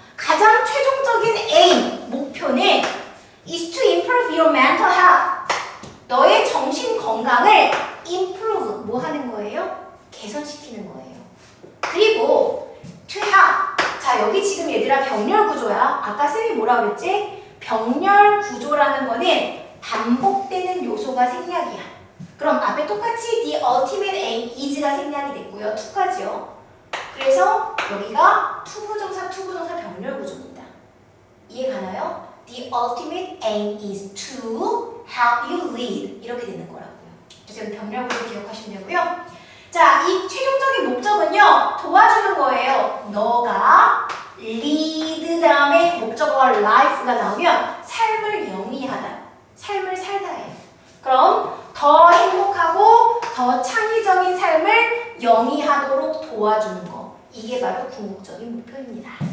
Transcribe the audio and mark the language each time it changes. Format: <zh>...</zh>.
<ko>가장 최종적인</ko> <en>aim,</en> <ko>목표는</ko> <en>is to improve your mental health.</en> <ko>너의 정신 건강을 improve, 뭐 하는 거예요? 개선시키는 거예요. 그리고</ko> <en>to help.</en> <ko>자, 여기 지금 얘들아 병렬 구조야. 아까 쌤이 뭐라 그랬지? 병렬 구조라는 거는 반복되는 요소가 생략이야. 그럼 앞에 똑같이</ko> <en>the ultimate aim is</en> <ko>가 생략이 됐고요. to까지요. 그래서 여기가 투부정사 병렬 구조입니다. 이해 가나요?</ko> <en>The ultimate aim is to help you lead.</en> <ko>이렇게 되는 거라고요. 그래서 여기 병렬 구조 기억하시면 되고요. 자, 이 최종적인 목적은요, 도와주는 거예요. 너가 lead 다음에 목적어가 life가 나오면 삶을 영위하다, 삶을 살다 해요. 그럼 더 행복하고 더 창의적인 삶을 영위하도록 도와주는 거, 이게 바로 궁극적인 목표입니다.</ko>